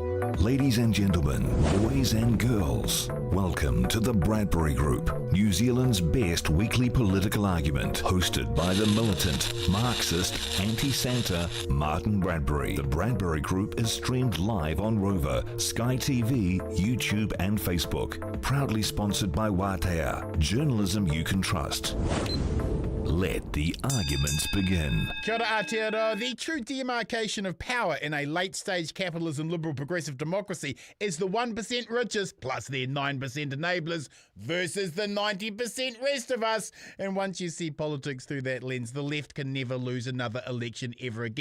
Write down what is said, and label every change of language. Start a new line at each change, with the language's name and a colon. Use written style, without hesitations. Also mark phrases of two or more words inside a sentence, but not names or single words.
English: Ladies and gentlemen, boys and girls, welcome to the Bradbury Group, New Zealand's best weekly political argument, hosted by the militant, Marxist, anti-Santa, Martin Bradbury. The Bradbury Group is streamed live on Rover, Sky TV, YouTube and Facebook. Proudly sponsored by Wātea, journalism you can trust. Let the arguments begin.
Māori: Kia ora Aotearoa.
English: The true demarcation of power in a late-stage capitalism, liberal, progressive democracy is the 1% richest plus their 9% enablers versus the 90% rest of us. And once you see politics through that lens, the left can never lose another election ever again.